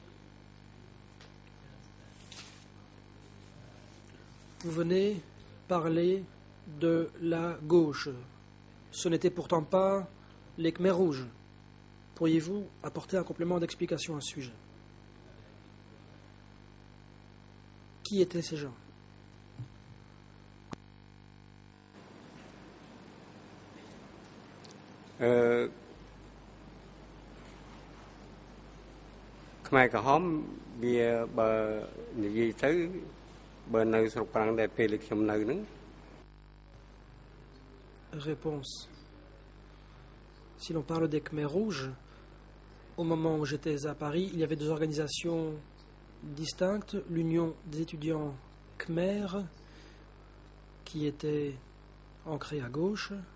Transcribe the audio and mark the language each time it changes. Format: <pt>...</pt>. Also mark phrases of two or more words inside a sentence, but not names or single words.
<fr>Vous venez parler de la gauche. Ce n'était pourtant pas les Khmers rouges. Pourriez-vous apporter un complément d'explication à ce sujet? Qui étaient ces gens?</fr> <km>Khmerក្រហមវាបើនិយាយទៅបើនៅស្រុកប្រាំងដែលពេលខ្ញុំនៅហ្នឹង</km> <fr>Réponse. Si l'on parle des Khmers rouges, au moment où j'étais à Paris, il y avait deux organisations distinctes, l'Union des étudiants Khmers, qui était ancrée à gauche,</fr>